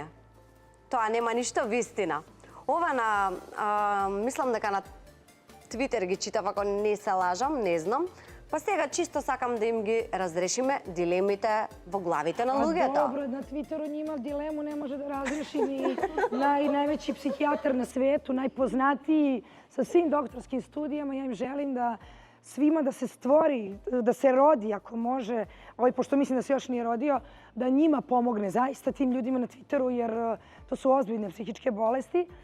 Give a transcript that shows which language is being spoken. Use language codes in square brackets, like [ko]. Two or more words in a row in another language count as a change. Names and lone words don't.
[mk] Тоа нема ништо вистина. Ова мислам дека на Твитер ги читав, ако не се лажам, не знам. Па сега чисто сакам да им ги разрешиме дилемите во главите на [sr] A [mk] луѓето. [sr] dobro, na Twitteru njima dilemu ne može da razreši ni najveći psihijatar na svetu, najpoznatiji, sa svim doktorskim studijama. Ja im želim da svima da se stvori, da se rodi ako može, pošto mislim da se još nije rodio, da njima pomogne zaista tim ljudima na Twitteru, jer to su ozbiljne psihičke bolesti.